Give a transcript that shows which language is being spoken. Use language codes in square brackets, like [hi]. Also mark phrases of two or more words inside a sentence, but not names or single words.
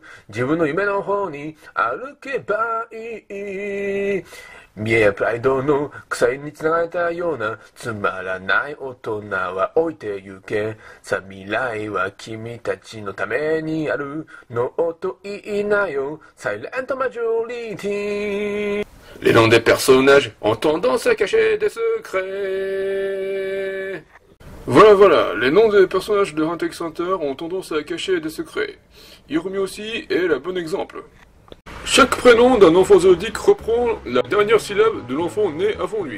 [ja] 自分の夢の方に歩けばいい。見栄やプライドの鎖につながれたようなつまらない大人は置いて行け。さあ未来は君たちのためにある。ノーと言いなよ。サイレントマジョリティ。 [fr] Les noms des personnages ont tendance à cacher des secrets. Voilà, les noms des personnages de Hunter x Hunter ont tendance à cacher des secrets. Hirumi aussi est le bon exemple. Chaque prénom d'un enfant zoodique reprend la dernière syllabe de l'enfant né avant lui.